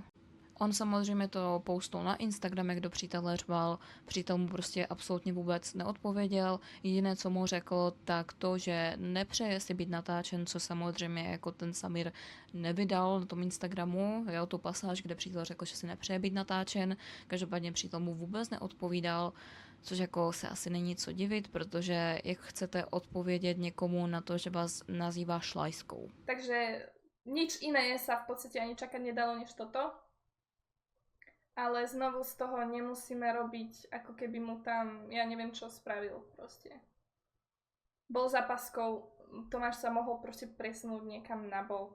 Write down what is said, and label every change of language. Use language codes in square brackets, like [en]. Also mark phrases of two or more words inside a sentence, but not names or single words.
[cs] On samozřejmě to postul na Instagram, jak do přítele řval, přítel mu prostě absolutně vůbec neodpověděl, jediné, co mu řekl, tak to, že nepřeje si být natáčen, co samozřejmě jako ten Samir nevydal na tom Instagramu, jo, tu pasáž, kde přítel řekl, že si nepřeje být natáčen, každopádně přítel mu vůbec neodpovídal, což jako se asi není co divit, protože jak chcete odpovědět někomu na to, že vás nazývá šlajskou. [sk] Takže nič iné sa v podstate ani čakať nedalo než toto. Ale znovu z toho nemusíme robiť, ako keby mu tam, ja neviem čo spravil proste. Bol za paskou, Tomáš sa mohol proste presunúť niekam na bok.